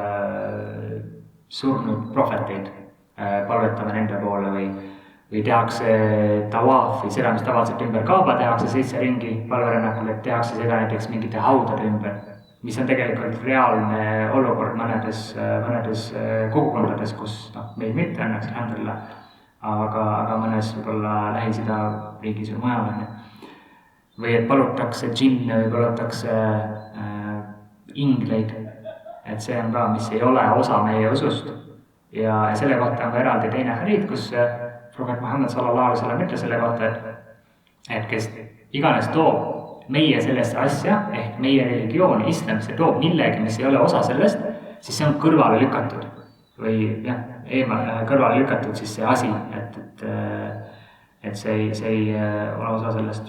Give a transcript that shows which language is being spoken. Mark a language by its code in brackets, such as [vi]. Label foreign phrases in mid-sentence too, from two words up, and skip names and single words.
[et] surnud prohveteid, palvetame nende poole või tehakse tawaafi, seda, mis tavaliselt ümber kaaba tehakse 7 ringi palverännakul, et tehakse seda näiteks mingite haudade ümber, mis on tegelikult reaalne olukord mõnedes kogukondades, kus meil mitte õnneks, alhamdulillah, aga mõnes võib-olla Lähis-Ida riigis või mujal on. Või et palutakse džinne või palutakse ingleid, et see on ka, mis ei ole osa meie usust. Ja selle kohta on ka eraldi teine hadiid, kus prohvet Muhammad [ar] صلى الله عليه وسلم [et] ütles selle kohta, et kes iganes toob meie sellesse asja, ehk meie religiooni, islamisse toob millegi, mis ei ole osa sellest, siis see on kõrvale lükatud. Või jah, kõrvale lükatud siis see asi, et see ei ole osa sellest.